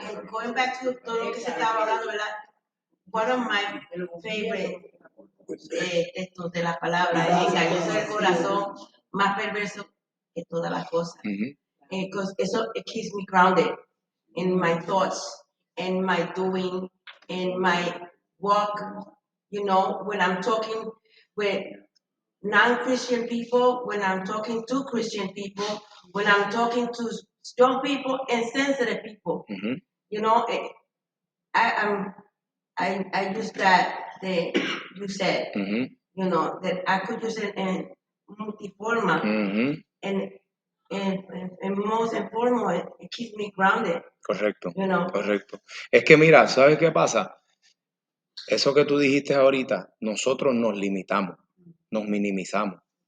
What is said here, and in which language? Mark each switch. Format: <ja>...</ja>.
<en>Going back to</en> <es>todo lo que se estaba hablando, ¿verdad?</es> <en>One of my favorite</en> <es>textos de la palabra es engañoso del corazón, más perverso que todas las cosas.</es> <en>Eso it keeps me grounded in my thoughts, in my doing, in my walk. You know, when I'm talking with non-Christian people, when I'm talking to Christian people, when I'm talking to strong people and sensitive people. You know, I use that you said, you know, that I could use it in multiforma. And most important, it keeps me grounded.</en> <es>Correcto,</es> <en>you know?</en> <es>Correcto. Es que mira, ¿sabes qué pasa? Eso que tú dijiste ahorita, nosotros nos limitamos, nos minimizamos.</es>